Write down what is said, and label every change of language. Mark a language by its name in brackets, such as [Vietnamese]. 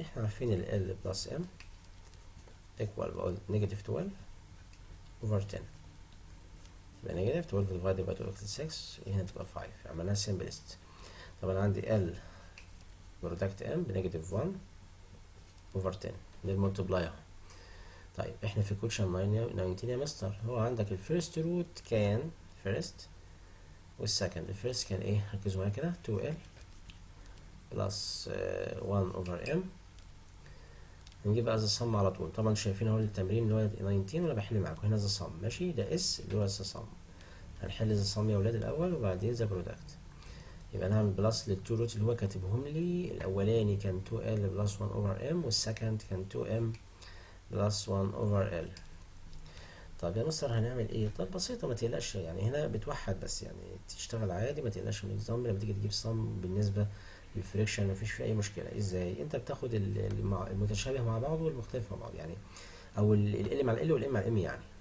[Arabic] احنا عارفين ال [English] L plus M equal [Arabic] بقول negative 12 over 10. [English] يبقى negative 12 divided by 2 equals 6. [Arabic] هنا تبقى 5. عملناها simplest. طبعا عندي L product M بنيجاتيف 1 over 10 للملتبلاي. طيب احنا في كويشن 19 يا مستر هو عندك الفيرست روت كان فيرست والسكند. الفيرست كان ايه؟ ركزوا معايا كده 2L بلس 1 over M. نجيب بقى ذا صم على طول. طبعا شايفين اهو التمرين اللي هو 19 وانا بحل معاكم. هنا ذا صم ماشي، ده اس اللي هو ذا صم. هنحل ذا صم يا ولاد الاول وبعدين ذا برودكت. يبقى نعمل بلس للتو روت اللي هو كاتبهم لي. الاولاني كان 2L بلس 1 over M والسكند كان 2M بلس 1 over L. طب يا مستر هنعمل ايه؟ طب بسيطة ما تقلقش يعني، هنا بتوحد بس يعني تشتغل عادي ما تقلقش من الاكزام. لما تيجي تجيب صم بالنسبة للفريكشن مفيش فيه اي مشكلة. ازاي؟ انت بتاخد المتشابه مع بعض والمختلف مع بعض يعني، او ال مع ال والام مع الام يعني.